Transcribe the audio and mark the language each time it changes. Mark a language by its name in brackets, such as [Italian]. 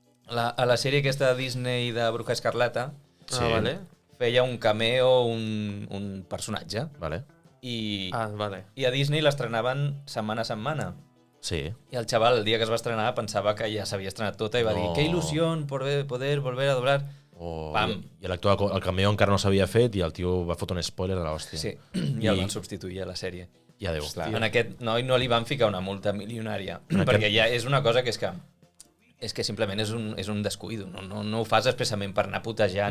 [Catalan] A la sèrie aquesta de Disney de Bruja Escarlata Sí. Vale. feia un cameo un personatge. Vale. I Vale. a Disney l'estrenaven setmana a setmana. Sí. I el xaval, el dia que es va estrenar, pensava que ja s'havia estrenat tota i va dir No. [Spanish] «Qué ilusión poder volver a doblar». [Catalan] Pam. I l'actor, el cameo encara no s'havia fet i el tio va fotre un spoiler de l'hòstia. Sí, i el van substituir a la sèrie. I adéu. En aquest noi no li van ficar una multa milionària, perquè ja és una cosa que és que simplement és un descuido, no ho fas expressament per anar a putejar